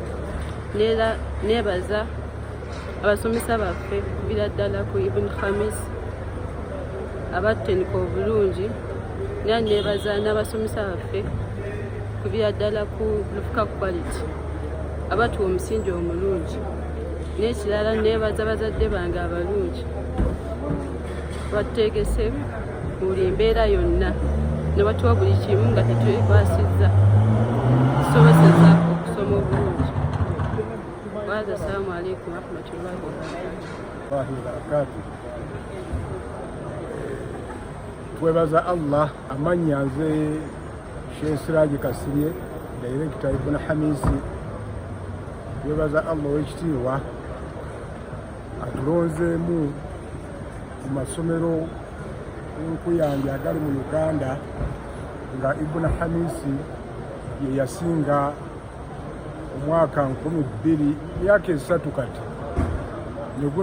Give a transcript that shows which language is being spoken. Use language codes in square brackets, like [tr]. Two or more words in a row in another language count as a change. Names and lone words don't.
[lg] Nebaza abasomesa baffe kubira ddala ku Ibn Khamis abattenika obulungi, era nebaza n'abasomesa baffe bakubira ddala ku lufuka quality abatuwa omusingi omulungi. N'ekirala neebaza bazadde bange abalungi batutegese buli mbeera yonna ne batuwa buli kimu nga tetwekwasizza tusobozesa okusoma obulungi. [ar] وهذا السلام عليكم ورحمة الله وبركاته. [lg] Twebaza Allah amannya nze Sheikh Siraji Kasirye Director Ibn Hamisi. Twebaza Allah ow'ekitiibwa atulonzeemu mu masomero enkuyanja agali mu Uganda nga Ibn Hamisi ye yasinga omwaka 2000 myaka 3 kati neguno